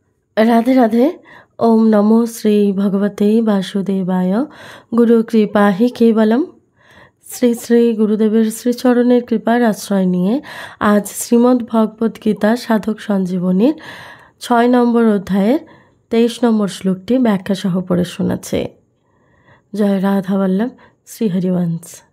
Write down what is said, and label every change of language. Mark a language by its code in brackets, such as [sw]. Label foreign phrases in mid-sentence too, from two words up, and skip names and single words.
[sa] राधे राधे। ओम नमो श्री भगवते वासुदेवाय। गुरु कृपा हि केवलम। [bn] শ্রী শ্রী গুরুদেবের শ্রীচরণের কৃপার আশ্রয় নিয়ে আজ শ্রীমদ্ ভগবদ্ গীতা সাধক সঞ্জীবনীর ৬ নম্বর অধ্যায়ের ২৩ নম্বর শ্লোকটি ব্যাখ্যা সহ পড়ে শোনাচ্ছে। জয় রাধা বল্লভ। শ্রী হরিবংশ।